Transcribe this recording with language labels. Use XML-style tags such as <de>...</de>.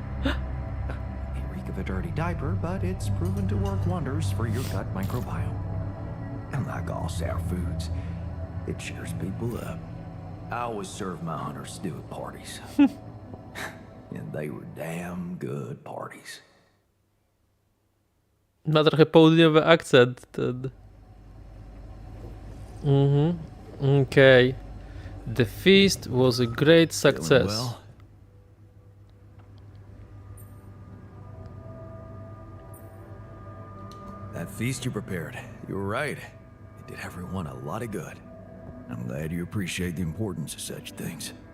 <en>It reek of a dirty diaper, but it's proven to work wonders for your gut microbiome. And like all sour foods, it cheers people up. I always serve my hunter stew at parties. And they were damn good parties.</en> <pl>Ma trochę południowy akcent ten.</pl> <en>Okay. The feast was a great success. feast you prepared. You were right. It did everyone a lot of good. I'm glad you appreciate the importance of such things.</en>